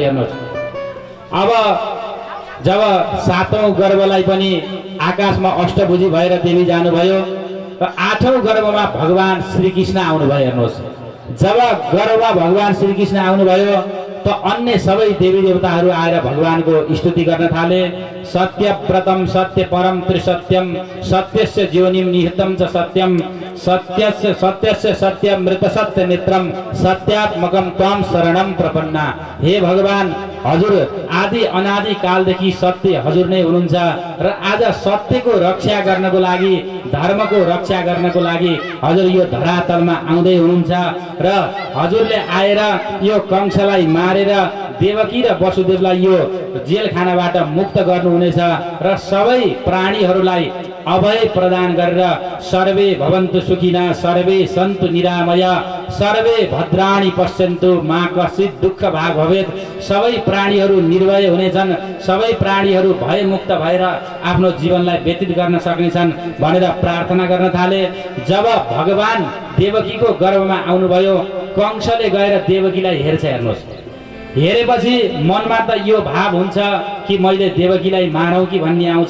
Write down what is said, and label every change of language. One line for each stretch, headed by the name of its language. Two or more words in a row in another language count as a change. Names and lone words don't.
Nepali: हेर्नुहोस्, अब जब 7औं गर्भलाई पनि आकाशमा अष्टभुजी भएर देवी जानुभयो र 8औं गर्भमा भगवान श्रीकृष्ण आउनुभयो। हेर्नुहोस्, जब गर्भमा भगवान श्रीकृष्ण आउनुभयो त अन्य सबै देवी देवताहरू आएर भगवानको स्तुति गर्न थाले।
Sanskrit: सत्यव्रतम सत्य परम त्रिसत्यम सत्यस्य ज्योनिम निहितम च सत्यम सत्यस्य सत्य मृत सत्य नेत्रम सत्यात्मकम त्वम शरणम प्रपन्ना।
Nepali: हे भगवान, हजुर आदि अनादि कालदेखि सत्य हजुर नै हुनुहुन्छ र आज सत्यको रक्षा गर्नको लागि, धर्मको रक्षा गर्नको लागि हजुर यो धरातलमा आउँदै हुनुहुन्छ र हजुरले आएर यो कंसलाई मारेर देवकी र वसुदेवलाई यो जेलखानाबाट मुक्त गर्नुहुनेछ र सबै प्राणीहरूलाई अभय प्रदान गरेर
Sanskrit: सर्वे भवन्तु सुखिना सर्वे सन्तु निरामय सर्वे भद्राणि पश्यन्तु मा कश्चित् दुःख भाग भवेत्।
Nepali: सबै प्राणीहरू निर्भय हुनेछन्, सबै प्राणीहरू भयमुक्त भएर आफ्नो जीवनलाई व्यतीत गर्न सक्नेछन् भनेर प्रार्थना गर्न थाले। जब भगवान देवकीको गर्भमा आउनुभयो, कंसले गएर देवकीलाई हेर्छ। हेर्नुहोस्, हेरेपछि मनमा त यो भाव हुन्छ कि मैले देवकीलाई मारौँ कि भन्ने आउँछ।